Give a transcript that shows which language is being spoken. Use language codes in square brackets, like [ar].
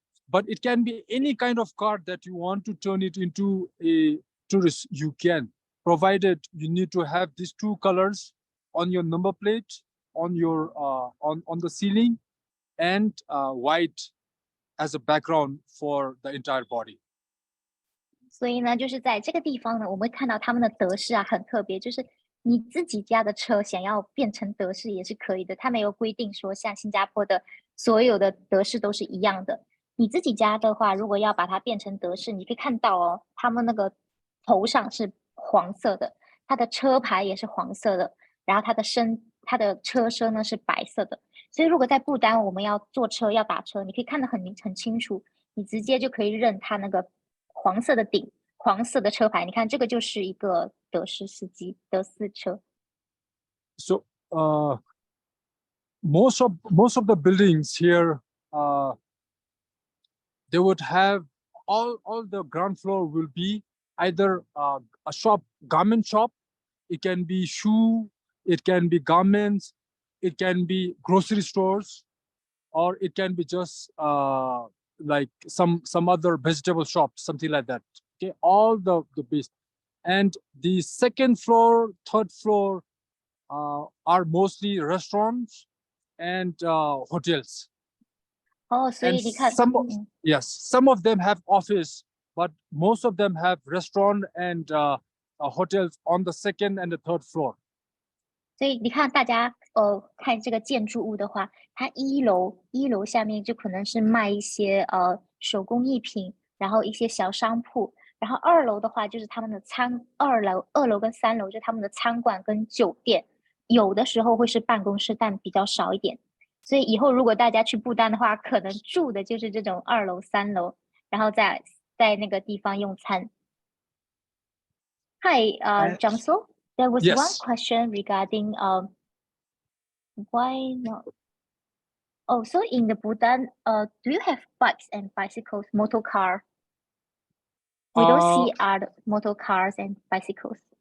[en] But it can be any kind of car that you want to turn it into a tourist. You can, provided you need to have these two colors on your number plate, on your on the ceiling, and white as a background for the entire body. [zh] 所以呢，就是在这个地方呢，我们会看到他们的德式啊，很特别，就是你自己家的车想要变成德式也是可以的，它没有规定说像新加坡的所有的德式都是一样的。你自己家的话，如果要把它变成德式，你可以看到哦，他们那个头上是黄色的，它的车牌也是黄色的，然后它的车身呢是白色的。所以如果在不丹我们要坐车要打车，你可以看得很清楚，你直接就可以认它那个黄色的顶、黄色的车牌。你看这个就是一个德式司机、德式车。 [en] So most of the buildings here, they would have all the ground floor will be either a shop, garment shop. It can be shoe, it can be garments, it can be grocery stores, or it can be just like some other vegetable shop, something like that. Okay, all the base. And the second floor, third floor are mostly restaurants and hotels. [zh] 哦，所以 [en] And [zh] 你看， [en] some of them have office, but most of them have restaurant and hotels on the second and the third floor. [zh] 所以你看大家看这个建筑物的话，它一楼下面就可能是卖一些手工艺品，然后一些小商铺，然后二楼的话就是他们的二楼跟三楼就是他们的餐馆跟酒店，有的时候会是办公室，但比较少一点。所以以后如果大家去不丹的话，可能住的就是这种二楼、三楼，然后在那个地方用餐。 [en] Hi, Jamso. There was Yes. one question regarding why not? Oh, so in the Bhutan, do you have bikes and bicycles, motor car? We don't see other motor cars and bicycles.